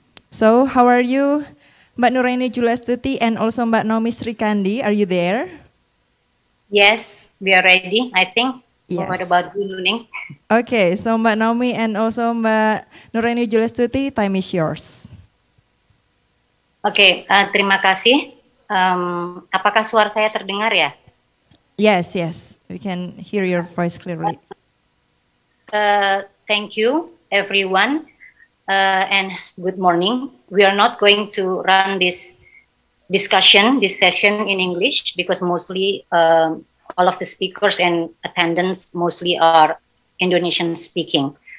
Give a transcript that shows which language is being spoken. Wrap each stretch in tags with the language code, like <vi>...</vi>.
<en>So how are you, Mbak Nuraini Juliastuti and also Mbak Naomi Srikandi? Are you there? Yes, we are ready, I think. Yes. What about you, Nuning? Okay, so Mbak Naomi and also Mbak Nuraini Juliastuti, time is yours.</en> <id>Oke, terima kasih. Apakah suara saya terdengar ya?</id> <en>Yes, we can hear your voice clearly. Thank you, everyone, and good morning. We are not going to run this session in English because mostly all of the speakers and attendants mostly are Indonesian speaking.</en>